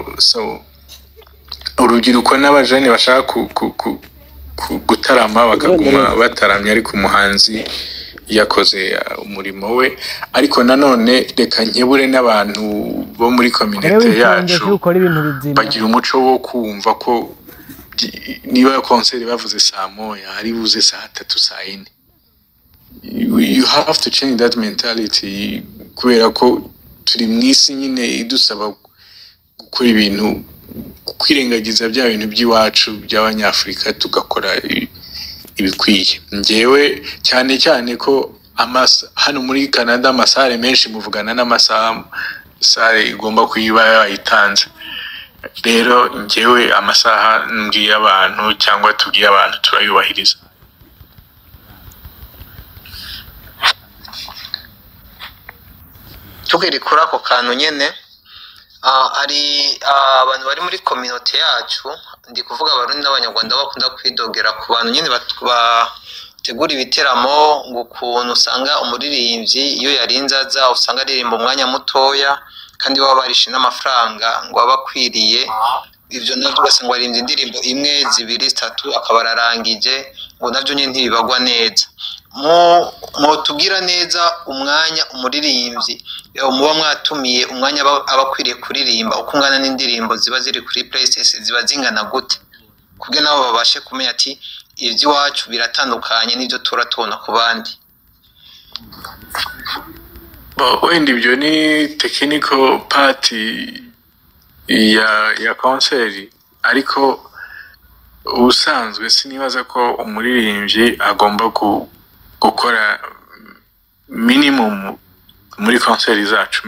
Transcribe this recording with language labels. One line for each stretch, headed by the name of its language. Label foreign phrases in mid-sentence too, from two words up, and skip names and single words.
Kinyarwanda: So urubyiruko n'abajene bashaka gutarama bakaguma bataramye, ariko umuhanzi yakoze umurimo we. Ariko nanone reka nkebure n'abantu bo muri community yacu bagira umuco wo kumva ko niba concert bavuze saa 1 ari buze saa 3 saa 4.
English: You have to change that mentality,
Kinyarwanda: kubera ko turi mwisi nyine idusaba gukora ibintu, kwirengagiza bya bintu by'iwacu by'abanyafrika tugakora ibikwiye. Ngewe cyane ko hano muri Canada amasare menshi muvugana n'amasaha sare igomba kuyiba yayitanze. Rero ngewe amasaha mbwiye abantu cyangwa tubwiye abantu turayubahiriza.
Rundi: tukiri kuri ako kantu nyene ari abantu bari muri community yacu, ndi kuvuga abarundi n'abanyarwanda bakunda kwidogera ku bantu nyene bategura ibiteramo, ngo ukuntu usanga umuririmbyi iyo yarinze aza usanga aririmba umwanya mutoya kandi baba barishe n'amafaranga ngo abakwiriye. Ivyo navyo ugasanga aririmba indirimbo imwe zibiri zitatu akaba ararangije, ngo navyo nyene ntibibagwa neza. Tubwira neza umwanya umuririmbyi muba mwatumiye umwanya abakwiriye kuririmba uko ungana n'indirimbo ziba ziri kuri playlist ziba zingana gute, kugira nabo babashe kumenya ati iby'iwacu biratandukanye n'ibyo turatubona ku bandi. Wenda ibyo ni
English: technical part
Rundi: ya concert, ariko ubusanzwe sinibaza ko umuririmbyi agomba gukora minimum muri concert zacu.